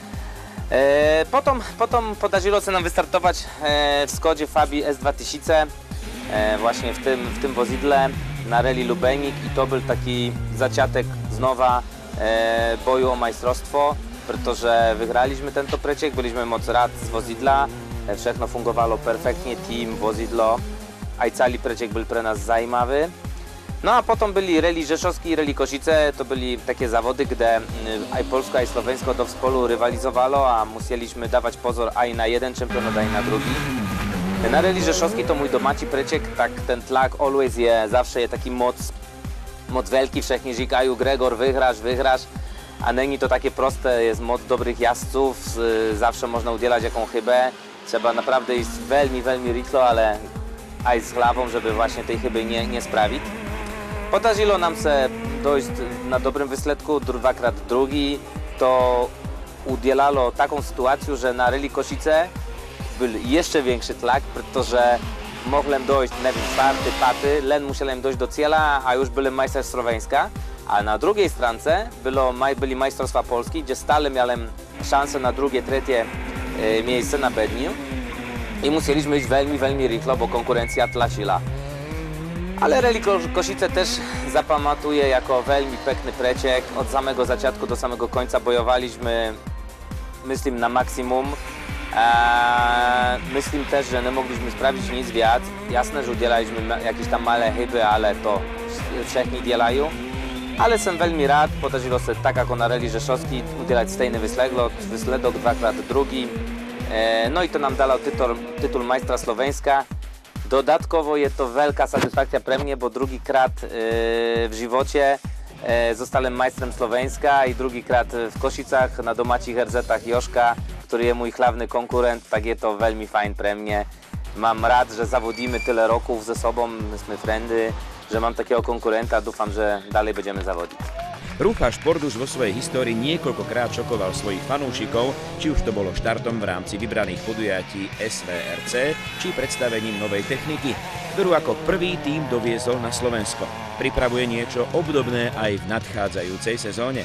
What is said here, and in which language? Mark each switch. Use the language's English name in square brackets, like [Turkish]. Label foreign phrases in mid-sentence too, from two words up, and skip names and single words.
[Polish] Potom podarzyło się nam wystartować w Skodzie Fabii S2000, właśnie w tym wozidle na Rally Lubenik i to był taki začiatek znowa boju o majstrostwo, protože wygraliśmy ten preciek, byliśmy moc rad z wozidla, všechno fungowało perfektnie, team, wozidlo, a i cały preciek był [Slovak] pre nas zajímavý. [Polish] No a potom byli Rally Rzeszowski i Rally Košice, to byli takie zawody, gdzie [Slovak] aj Polsko, aj Slovensko do spolu [Polish] rywalizowało, a musieliśmy dawać pozor aj na jeden czempionat, aj na drugi. Na Rally Rzeszowski to mój domací preciek, [Slovak] tak ten tlak [Polish] always zawsze jest taki moc wielki, wszechnie říkajú, Gregor, wygrasz, a není to takie proste, jest moc dobrych jazdców, zawsze można udzielać jaką chybę, trzeba naprawdę iść [Slovak] veľmi rýchlo, ale aj z hlavą, [Polish] żeby właśnie tej chyby nie sprawić. Podarzyło nam się dojść na dobrym wysledku, dvakrát drugi, to udzielało taką sytuację, że na Rally Košice był jeszcze większy tlak, protože mogłem dojść, nie wiem, 4., 5., len musiałem dojść do cieľa, a już byłem majster Slovenska. A na drugiej strance byli majstrovstvá Polski, gdzie stale miałem szansę na drugie, trzecie miejsce na bedniu. I musieliśmy iść [Slovak] veľmi rýchlo, [Polish] bo konkurencja tlačila. Ale Rally Košice też zapamiętuję jako [Slovak] veľmi pekny preciek. [Polish] Od samego začiatku do samego końca bojowaliśmy, myślę, na maksimum. Myślę też, że nie mogliśmy sprawić nic więcej. Jasne, że udzielaliśmy jakieś tam małe chyby, ale to wszechni dzielają. Ale jestem [Slovak] veľmi rád, [Polish] podarzyło się tak jako na Rally Rzeszowski udzielać stejny wysledok, 2x drugi. No i to nam dało tytuł majstra Slovenska. Dodatkowo jest to wielka satysfakcja pre mnie, bo drugikrát w živocie zostałem majstrem Slovenska i drugikrát w Košicach na domácich RZ-ach Joška, który jest mój [Slovak] hlavny konkurent, [Polish] tak jest to [Slovak] veľmi fajn pre [Polish] mnie. Mam rad, że zawodimy tyle roków ze sobą, jesteśmy friendy, że mam takiego konkurenta, dúfam, że dalej będziemy zawodzić. [Slovak] Rufa Šport už vo svojej histórii niekoľkokrát šokoval svojich fanúšikov, či už to bolo štartom v rámci vybraných podujatí SVRC, či predstavením novej techniky, ktorú ako prvý tím doviezol na Slovensko. Pripravuje niečo obdobné aj v nadchádzajúcej sezóne.